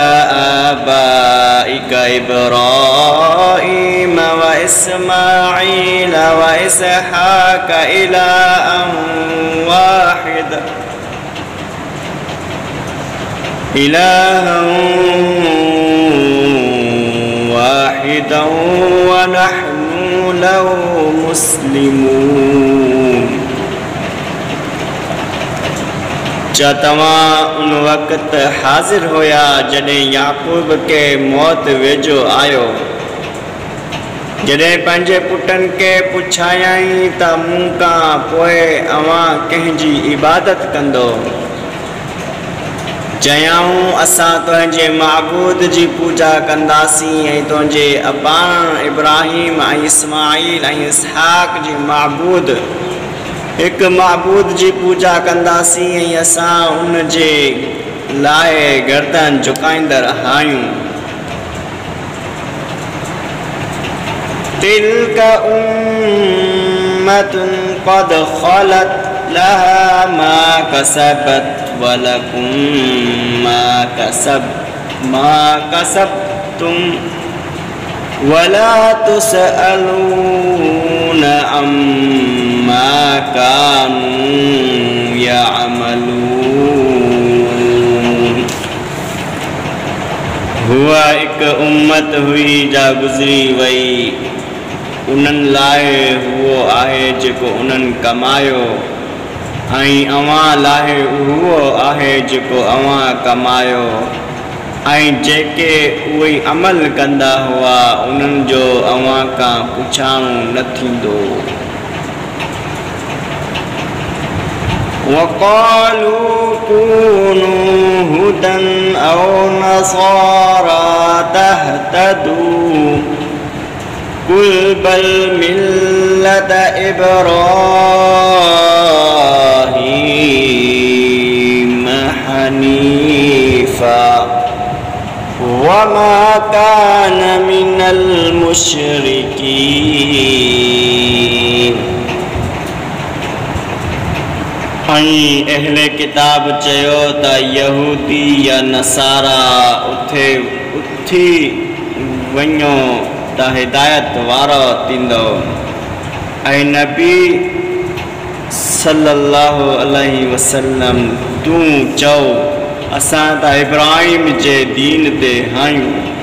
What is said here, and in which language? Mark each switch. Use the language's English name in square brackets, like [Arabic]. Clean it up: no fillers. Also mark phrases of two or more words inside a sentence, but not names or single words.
[Arabic] آبائك إبراهيم وإسماعيل وإسحاق إلها واحدا ونحن له مسلمون. [Sindhi] क्या तव्हां उन वक़्त हाज़िर होया जॾहिं याक़ूब के मौत वेझो आयो जॾहिं पंहिंजे पुटनि खे पुछायाई त मूं खां पोइ अवां कंहिंजी इबादत कंदो, चयाऊं असां तुंहिंजे महबूद जी पूजा कंदासीं ऐं तुंहिंजे अबान इब्राहिम ऐं इस्माइल ऐं इसहाक जी महबूद हिकु महबूद जी पूजा कंदासीं ऐं असां उन जे लाइ गर्दन झुकाईंदड़ आहियूं। [Arabic] تلك أمة قد خلت لها ما كسبت ولكم ما كسبتم ولا تسألون عما كانوا يعملون. [Sindhi] हुआ हिकु उम्मत हुई जा गुज़री वई, उन्हनि लाइ उहो आहे जेको उन्हनि कमायो, ऐं अवां लाइ उहो आहे जेको अवां कमायो, ऐं जेके उहे अमल कंदा हुआ उन्हनि जो अवां खां पुछाणो न थींदो। [Arabic] وقالوا كونوا هودا أو نصارى تهتدوا قل بل ملة إبراهيم حنيفا وما كان من المشركين. [Sindhi] अहले किताब चयो त यहूदी या नसारा उथी वञो त हिदायत वारो थींदो, ऐं नबी [Arabic] صلى الله عليه وسلم [Sindhi] तूं चओ असां त इब्राहिम जे दीन ते आहियूं